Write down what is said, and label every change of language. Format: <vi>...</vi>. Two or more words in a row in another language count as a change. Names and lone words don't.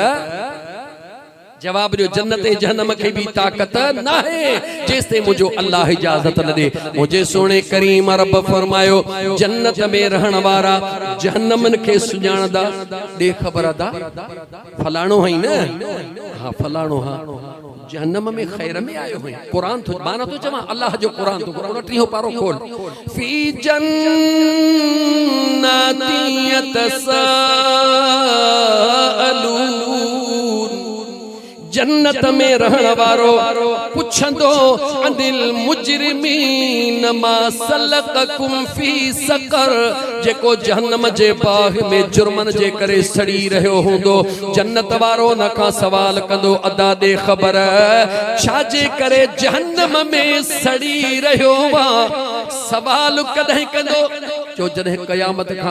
<sd>जवाब ॾियो जन्नत ऐं जहन्नम खे बि ताक़त नाहे जेसिताईं मुंहिंजो अल्लाह इजाज़त न ॾे मुंहिंजे सोणे करीम रब फरमायो जन्नत में रहण वारा जहन्नमनि खे सुञाणंदा ॾे ख़बर अदा फलाणो हई न हा फलाणो हा जहन्नम में खैर में आयो है कुरान तो माना तो जमा अल्लाह जो कुरान तो 29 पारो खोल</sd> <ar>في جنة</ar> <sd>यतसाअलून जन्नत में रहण वारो पुछंदो</sd> <ar>عن المجرمين ما سلككم في سقر</ar> <sd>जेको जहन्नम जे बाह में जुर्मन जे करे सड़ी रहियो हूंदो जन्नत वारो न खां सवाल कंदो अदा दे ख़बर छाजे करे जहन्नम में सड़ी रहियो वा सवाल कदहिं कंदो जो जॾहिं क़यामत खां</sd>